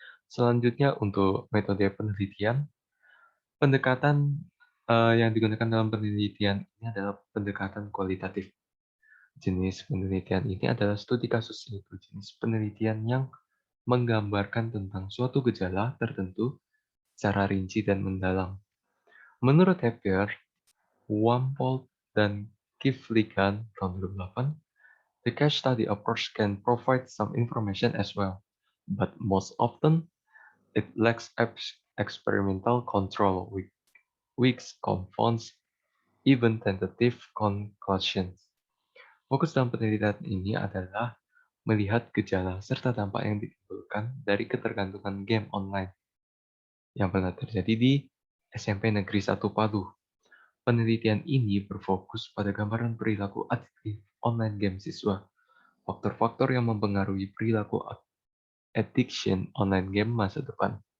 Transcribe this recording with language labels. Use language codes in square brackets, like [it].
[id] Selanjutnya untuk metode penelitian, pendekatan yang digunakan dalam penelitian ini adalah pendekatan kualitatif. Jenis penelitian ini adalah studi kasus, yaitu jenis penelitian yang menggambarkan tentang suatu gejala tertentu secara rinci dan mendalam. Menurut Hepker, Wampold, dan Kifligan tahun 2008, [en] the case study approach can provide some information as well, but most often it lacks experimental control, which confounds even tentative conclusions. [id] Fokus dalam penelitian ini adalah melihat gejala serta dampak yang ditimbulkan dari ketergantungan game online yang pernah terjadi di SMP Negeri 1 Palu. Penelitian ini berfokus pada gambaran perilaku adiktif online game siswa, faktor-faktor yang mempengaruhi perilaku addiction online game masa depan.